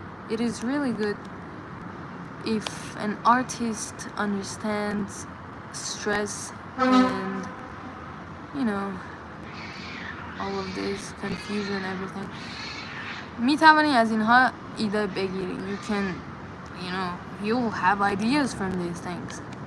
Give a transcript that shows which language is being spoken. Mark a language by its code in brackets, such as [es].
[en] It is really good if an artist understands stress and all of this confusion, everything. [fa] می توانی از اینها ایده بگیری. [en] You can, you will have ideas from these things.